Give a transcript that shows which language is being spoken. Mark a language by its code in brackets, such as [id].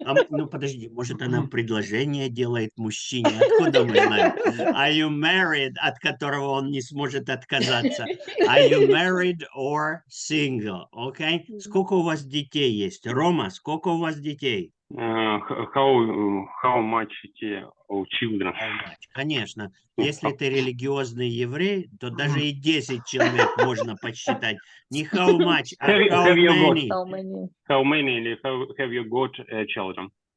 [ru] Ну, подожди, может, она предложение делает мужчине? Откуда мы знаем? [en] Are you married, [ru] от которого он не сможет отказаться? [en] Are you married or single? Okay? [ru] Сколько у вас детей есть? Рома, сколько у вас детей? [en] How much children? [ru] Конечно. Если ты религиозный еврей, то даже и 10 человек можно подсчитать. [en] Не how much, а how many. How many? How many или have you got children?